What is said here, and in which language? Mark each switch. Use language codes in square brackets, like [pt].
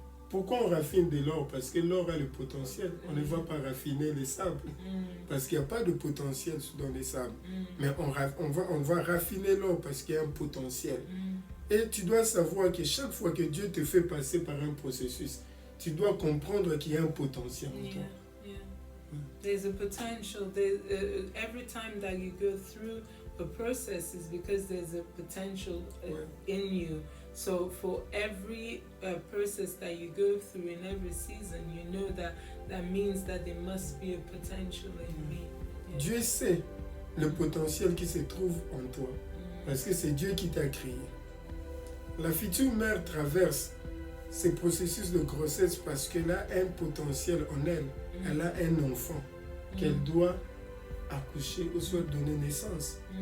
[fr] Pourquoi on raffine de l'or? Parce que l'or a le potentiel. On ne va pas raffiner les sables. Parce qu'il n'y a pas de potentiel dans les sables. Mais on va raffiner l'or parce qu'il y a un potentiel. Et tu dois savoir que chaque fois que Dieu te fait passer par un processus, tu dois comprendre qu'il y a un potentiel en toi. [en] There's a potential. Every time that you go through a process is because there's a potential in you. So for every process that you go through in every season, you know that means that there must be a potential in me. [fr] Dieu sait le potentiel qui se trouve en toi. Parce que c'est Dieu qui t'a créé. La future mère traverse ces processus de grossesse parce qu'elle a un potentiel en elle. Elle a un enfant qu'elle doit accoucher ou soit donner naissance.